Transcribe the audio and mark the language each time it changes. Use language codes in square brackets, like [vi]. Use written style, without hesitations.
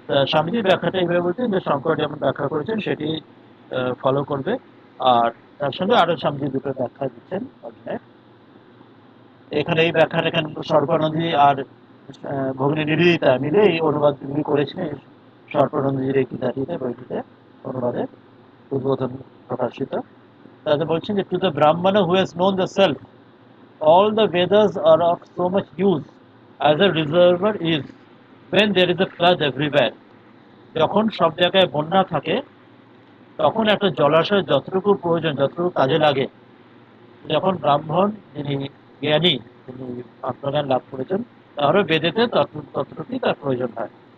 [bn] স্বামীজির ব্যাখ্যাটা এইভাবে বলছেন যে শঙ্কর যেমন ব্যাখ্যা করেছেন সেটি ফলো করবে, আর তার সঙ্গে আরো স্বামীজি দুটো ব্যাখ্যা দিচ্ছেন অধ্যায়। এখানে এই ব্যাখ্যাটা এখানে সর্বানন্দী আর ভগিনী নিবেদিতা মিলে এই অনুবাদ করেছেন সর্বানন্দীর এই গীতাটিতে, বইটিতে অনুবাদে উদ্বোধন প্রকাশিত। তাতে বলছেন যে [en] To the Brahman who has known the self all the Vedas are of so much use as a reservoir is when there is a flood everywhere. [bn] যখন সব জায়গায় বন্যা থাকে তখন একটা জলাশয় যতটুকু প্রয়োজন, যতটুকু কাজে লাগে, যখন ব্রাহ্মণ যিনি জ্ঞানী, তিনি আত্মজ্ঞান লাভ করেছেন, তাহলে বেদেতে ততটুকুই তার প্রয়োজন হয়।